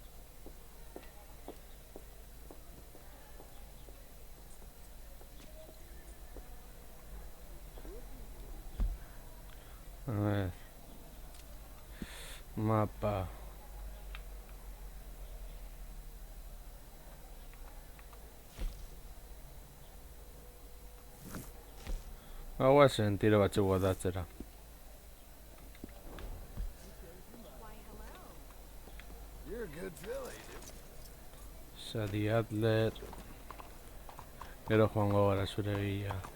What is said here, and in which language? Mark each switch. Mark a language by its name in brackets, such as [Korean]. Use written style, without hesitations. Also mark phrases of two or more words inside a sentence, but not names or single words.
[Spanish] A ver. [Basque] Mapa. Hauezen tiro batzuk botatzera. [English] You're a good filly, dude. Sadi Adler. [Basque] Gero joango gara zure bila.